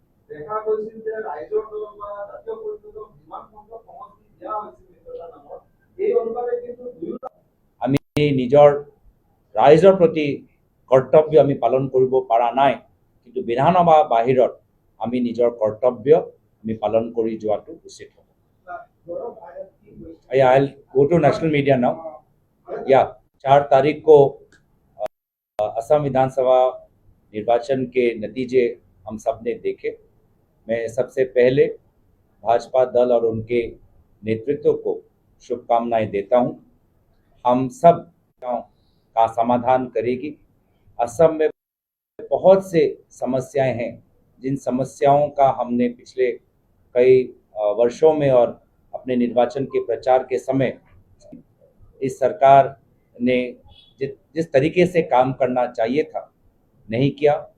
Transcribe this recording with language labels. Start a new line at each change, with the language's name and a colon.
Assamese: দেখা গৈছিল যে ৰাইজৰ দলৰ বা জাতীয় পৰিষদক যিমান সংখ্যক সমষ্টি দিয়া হৈছিল এই অনুপাতে কিন্তু আমি নিজৰ ৰাইজৰ প্ৰতি কৰ্তব্য আমি পালন কৰিব পৰা নাই, কিন্তু বিধানসভা বাহিৰত আমি নিজৰ কৰ্তব্য আমি পালন কৰি যোৱাটো উচিত হ'ব।
English: I'll go to national media now.
Hindi: 4 तारीख को असम विधानसभा निर्वाचन के नतीजे हम सब ने देखे। मैं सबसे पहले भाजपा दल और उनके नेतृत्व को शुभकामनाएं देता हूं। हम सब का समाधान करेगी। असम में बहुत से समस्याएं हैं, जिन समस्याओं का हमने पिछले कई वर्षों में और अपने निर्वाचन के प्रचार के समय इस सरकार ने जिस तरीके से काम करना चाहिए था नहीं किया।